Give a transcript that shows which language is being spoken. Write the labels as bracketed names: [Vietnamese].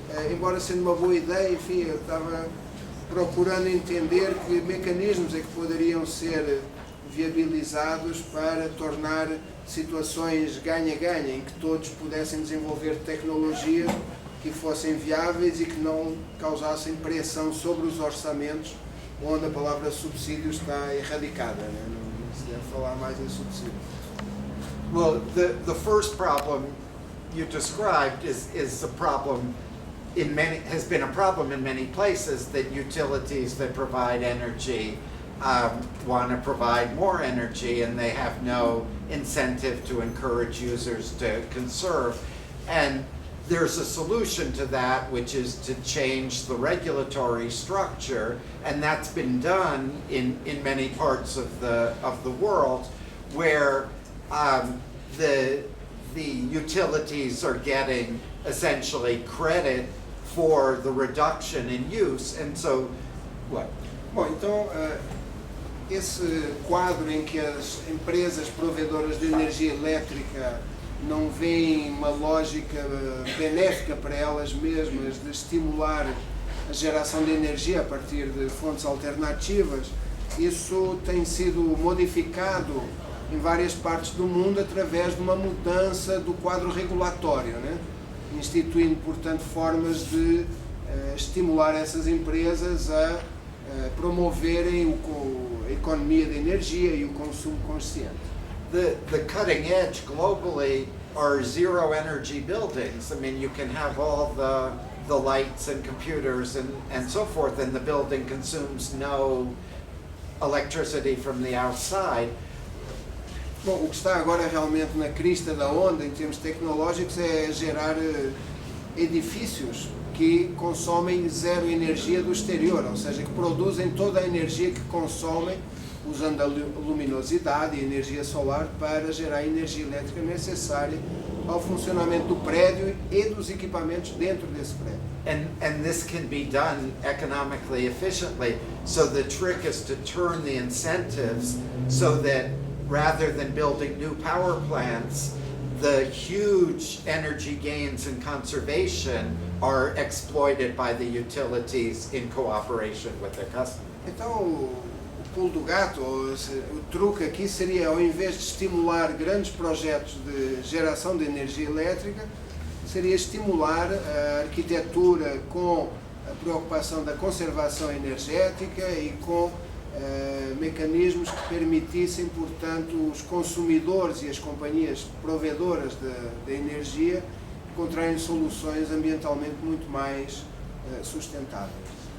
[Portuguese] embora sendo uma boa ideia, enfim, eu estava procurando entender que mecanismos é que poderiam ser viabilizados para tornar situações ganha-ganha, em que todos pudessem desenvolver tecnologias que fossem viáveis e que não causassem pressão sobre os orçamentos, onde a palavra subsídio está erradicada, né? Não se deve falar mais em subsídio. [English] Well, the first problem you described is a problem has been a problem in many places, that utilities that provide energy want to provide more energy, and they have no incentive to encourage users to conserve. And there's a solution to that, which is to change the regulatory structure, and that's been done in many parts of the world, where the utilities are getting essentially credit for the reduction in use, and so what? [Portuguese] Bom, então, esse quadro em que as empresas provedoras de energia elétrica não veem uma lógica benéfica para elas mesmas de estimular a geração de energia a partir de fontes alternativas, isso tem sido modificado em várias partes do mundo através de uma mudança do quadro regulatório, né? Instituindo, portanto, formas de estimular essas empresas a promoverem a economia de energia e o consumo consciente. [English] The cutting edge globally are zero energy buildings. I mean, you can have all the lights and computers and so forth, and the building consumes no electricity from the outside. [Portuguese] Bom, o que está agora realmente na crista da onda em termos tecnológicos é gerar edifícios que consomem zero energia do exterior, ou seja, que produzem toda a energia que consomem usando a luminosidade e a energia solar para gerar a energia elétrica necessária ao funcionamento do prédio e dos equipamentos dentro desse prédio. [English] And this can be done economically efficiently. So the trick is to turn the incentives so that rather than building new power plants, the huge energy gains in conservation are exploited by the utilities in cooperation with their customers. [Portuguese] Então, o pulo do gato, o truque aqui seria, ao invés de estimular grandes projetos de geração de energia elétrica, seria estimular a arquitetura com a preocupação da conservação energética e com mecanismos que permitissem, portanto, os consumidores e as companhias provedoras de energia encontrarem soluções ambientalmente muito mais sustentáveis.